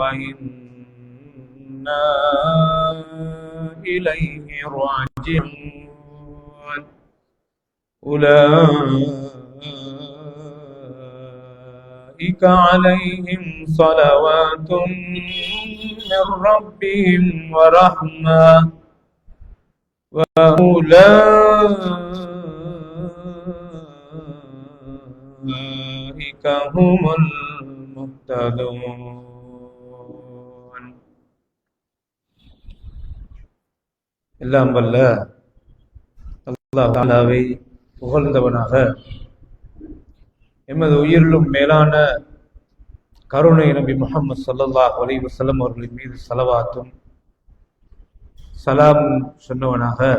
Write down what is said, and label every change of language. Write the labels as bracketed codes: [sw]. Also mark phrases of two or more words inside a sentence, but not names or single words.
[ar] وإنا إليه راجعون أولئك عليهم صلوات من ربهم ورحمة وأولئك هم المهتدون. [ta] எல்லாம் வல்ல அல்லாஹ் தஆலாவை புகழ்ந்தவனாக எமது உயிரிலும் மேலான கருணை நபி முஹம்மது [ar] صلى الله عليه وسلم [ta] அவர்களின் மீது ஸலவாத்தும் சலாமும் சொன்னவனாக,